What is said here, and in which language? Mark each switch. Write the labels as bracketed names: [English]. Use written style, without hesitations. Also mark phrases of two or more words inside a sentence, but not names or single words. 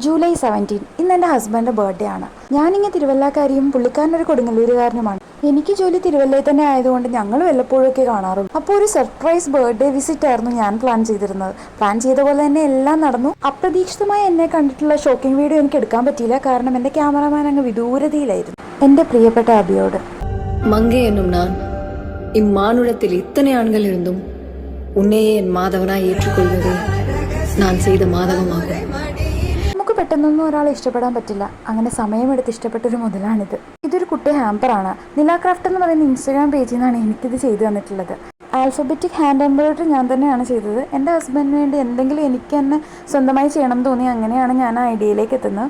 [Malayalam] ജൂലൈ 17 ഇന്ന് എൻ്റെ ഹസ്ബൻഡിൻ്റെ ബർത്ത്ഡേ ആണ്. ഞാനിങ്ങനെ തിരുവല്ലക്കാരിയും പുള്ളിക്കാരനൊരു കൊടുങ്ങല്ലൂരുകാരനുമാണ്. എനിക്ക് ജോലി തിരുവല്ലയിൽ തന്നെ ആയതുകൊണ്ട് ഞങ്ങൾ വല്ലപ്പോഴൊക്കെ കാണാറുള്ളൂ. അപ്പോൾ ഒരു [English] surprise birthday visit [Malayalam] ആയിരുന്നു ഞാൻ പ്ലാൻ ചെയ്തിരുന്നത്. പ്ലാൻ ചെയ്ത പോലെ തന്നെ എല്ലാം നടന്നു. അപ്രതീക്ഷിതമായി എന്നെ കണ്ടിട്ടുള്ള [English] shocking video [Malayalam] എനിക്ക് എടുക്കാൻ പറ്റിയില്ല, കാരണം എൻ്റെ ക്യാമറമാൻ അങ്ങ് വിദൂരതയിലായിരുന്നു. എൻ്റെ പ്രിയപ്പെട്ട അബിയോട്, [Tamil] மங்கை என்னும் நான் இம்மானுடத்தில் இத்தனை ஆண்கள் இருந்தும் உன்னையே என் மாதவனாய் ஏற்றுக்கொள்வதே நான் செய்த மாதவமாகும். [Malayalam] നമുക്ക് പെട്ടെന്നൊന്നും ഒരാളെ ഇഷ്ടപ്പെടാൻ പറ്റില്ല. അങ്ങനെ സമയമെടുത്ത് ഇഷ്ടപ്പെട്ടൊരു മുതലാണിത്. ഇതൊരു കുട്ടി ഹാമ്പറാണ്. നിലാക്രാഫ്റ്റ് എന്ന് പറയുന്ന ഇൻസ്റ്റാഗ്രാം പേജിൽ നിന്നാണ് എനിക്കിത് ചെയ്തു തന്നിട്ടുള്ളത്. [English] alphabetic hand embroidery [Malayalam] ഞാൻ തന്നെയാണ് ചെയ്തത്. എൻ്റെ ഹസ്ബൻഡിന് വേണ്ടി എന്തെങ്കിലും എനിക്ക് തന്നെ സ്വന്തമായി ചെയ്യണം തോന്നി അങ്ങനെയാണ് ഞാൻ ആ ഐഡിയയിലേക്ക് എത്തുന്നത്.